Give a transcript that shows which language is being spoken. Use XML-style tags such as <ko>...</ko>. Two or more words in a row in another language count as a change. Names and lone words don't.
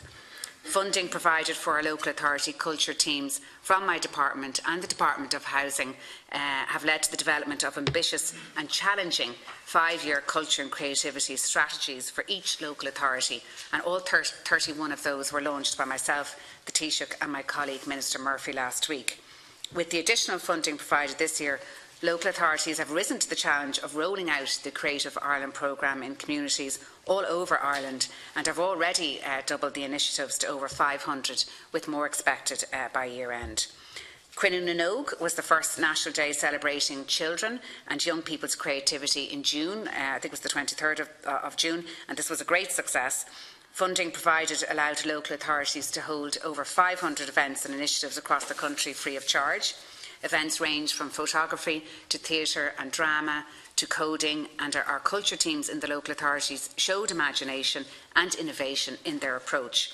<en>Funding provided for our local authority culture teams from my department and the Department of Housing have led to the development of ambitious and challenging 5-year culture and creativity strategies for each local authority, and all 31 of those were launched by myself, the Taoiseach and my colleague Minister Murphy last week. With the additional funding provided this year, local authorities have risen to the challenge of rolling out the Creative Ireland programme in communities all over Ireland and have already doubled the initiatives to over 500, with more expected by year end. Cuinnú na nÓg was the first National Day celebrating children and young people's creativity in June. I think it was the 23rd of June, and this was a great success. Funding provided allowed local authorities to hold over 500 events and initiatives across the country free of charge. Events range from photography to theatre and drama to coding, and our culture teams in the local authorities showed imagination and innovation in their approach.</en>